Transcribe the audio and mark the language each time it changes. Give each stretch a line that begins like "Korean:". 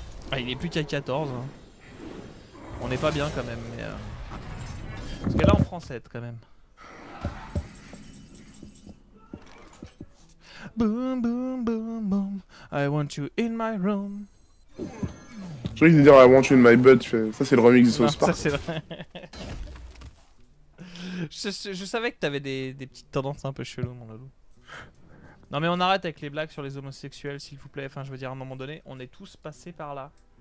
French: Ah, il est plus qu'à 14. Hein. On n'est pas bien quand même, mais... Parce que là on prend 7 quand même.
English: Boom boom boom boom, I want you in my room.
French: Je croyais qu'il dire
English: I want you in my butt,
French: ça c'est le remix de South Park. Ça c'est vrai. je savais que t'avais des petites tendances un peu cheloues mon loulou. Non mais on arrête avec les blagues sur les homosexuels s'il vous plaît, enfin je veux dire à un moment donné, on est tous passés par là.